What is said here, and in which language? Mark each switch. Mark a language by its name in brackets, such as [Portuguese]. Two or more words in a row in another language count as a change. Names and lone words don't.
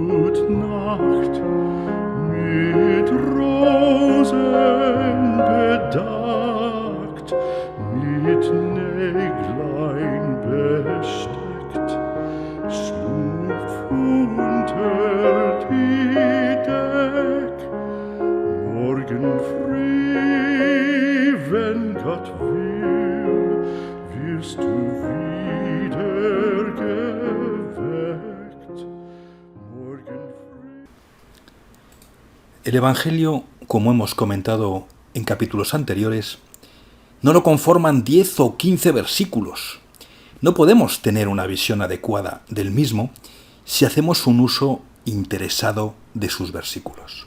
[German] gut Nacht, mit Rosen bedeckt, mit Näglein besteckt, schlupf unter die Deck. Morgen früh, wenn Gott will, wirst du wieder geweckt. Morgen früh. [Spanish] El Evangelio, como hemos comentado en capítulos anteriores, no lo conforman 10 o 15 versículos. No podemos tener una visión adecuada del mismo si hacemos un uso interesado de sus versículos.